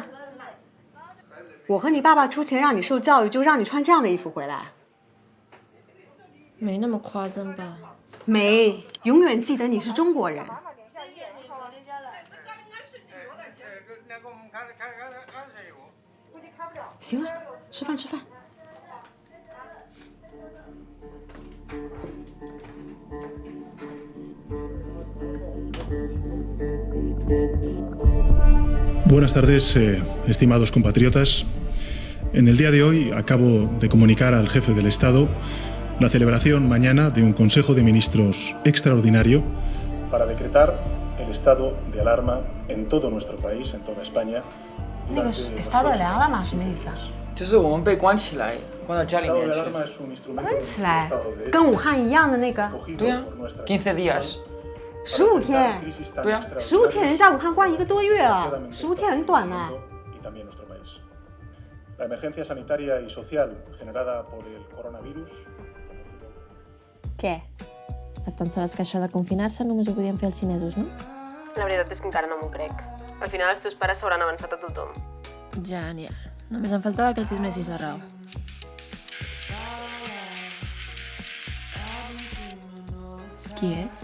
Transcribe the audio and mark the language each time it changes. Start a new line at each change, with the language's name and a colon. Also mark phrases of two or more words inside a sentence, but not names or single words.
Chinese: 我和你爸爸出钱让你受教育，就让你穿这样的衣服回来。没那么夸张吧？没，永远记得你是中国人。行了，吃饭。
Spanish: Buenas tardes, estimados compatriotas. En el día de hoy acabo de comunicar al jefe del Estado la celebración mañana de un Consejo de Ministros extraordinario para decretar el estado de alarma en todo nuestro país, en toda España.
Chinese: 那个
Spanish: estado de alarma
Chinese: 什么意思啊？就是我们被关起来，关到家里面去。关起来，跟武汉一样的那个。对呀，15 días。 15天，对啊， 15天，人在武汉关1个多月啊，15天很短呢。
Spanish: y también nuestro país. La emergencia sanitaria y social generada por el coronavirus.
Catalan: Què? Et pensaves que això de confinar-se només ho podien fer els xinesos, no? La veritat és que encara no m'ho crec. Al final els teus pares s'hauran avançat a tothom. Genial. Només em faltava que els donessis la raó. Qui és?